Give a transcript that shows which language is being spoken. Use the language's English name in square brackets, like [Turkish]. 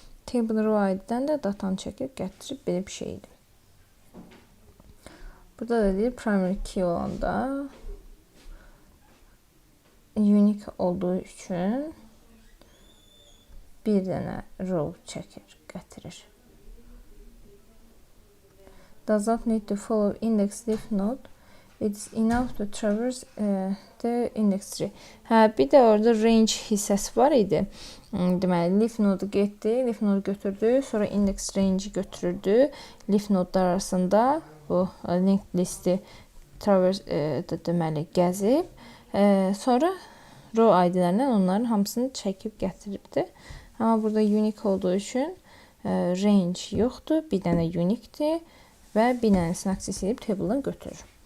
[Azerbaijani] Table row ID-dən də datanı çəkib gətirib belə bir şeydir. Burada da deyir, primary key olanda unique olduğu üçün bir dənə row çəkir, gətirir. [English] Does not need to follow index leaf node. It's enough to traverse the index tree. [Azerbaijani] Bir də orada range hissəsi var idi. Deməli, leaf nodu getdi, leaf nodu götürdü, sonra index range götürürdü. Leaf nodlar arasında bu linked listi traverse deməli gəzib, sonra row ID-lərindən onların hamısını çəkib gətiribdi. Amma burada unique olduğu üçün range yoxdur. Bir dənə unique-dir və bir dənəsini access edib table-dan götürür.